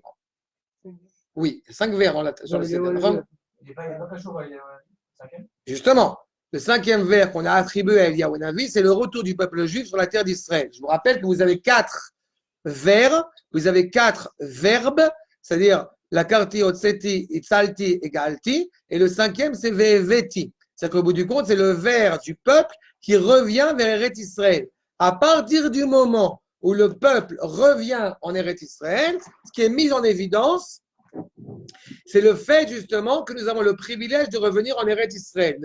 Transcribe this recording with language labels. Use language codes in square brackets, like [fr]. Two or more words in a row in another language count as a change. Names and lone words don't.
[fr] Oui, 5 verres sur le Seder. Justement, le 5e verre qu'on a attribué à Eliyahu Navi, c'est le retour du peuple juif sur la terre d'Israël. Je vous rappelle que vous avez 4 vers, vous avez 4 verbes, c'est-à-dire [he] ולקחתי, הוצאתי, הצלתי [fr] et galti, et le 5e, c'est veveti. C'est-à-dire qu'au bout du compte, c'est le vers du peuple qui revient vers Eretz Israël. À partir du moment où le peuple revient en Eretz Israël, ce qui est mis en évidence, c'est le fait justement que nous avons le privilège de revenir en Eretz Israël.